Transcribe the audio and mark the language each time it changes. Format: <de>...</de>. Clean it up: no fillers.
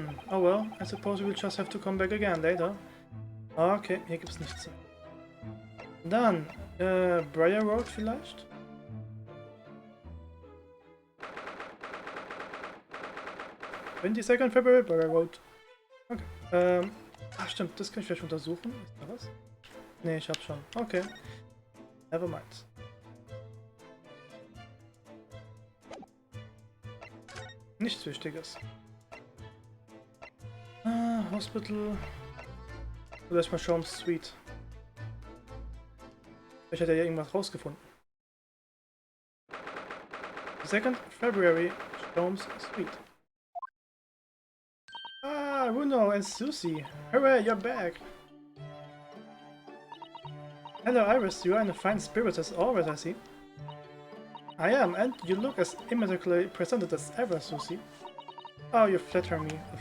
<en>Oh well, I suppose we'll just have to come back again later.</en> <de>Okay, hier gibt's nichts. Dann, Briar Road vielleicht? Wenn die 2nd February, Briar Road. Okay, ach stimmt, das kann ich vielleicht untersuchen. Ist da was? Ne, ich hab schon. Okay.</de> <en>Never mind.</en> <de>Nichts Wichtiges.</de> <en>Hospital.</en> <de>Oder erstmal schauen, Suite. Vielleicht hat er ja irgendwas rausgefunden.</de> <en>2nd February, Sholmes Suite. Ah, Bruno and Susie. Hooray, you're back. Hello, Iris. You are in a fine spirit as always, I see. I am, and you look as immaculately presented as ever, Susie. Oh, you flatter me.</en>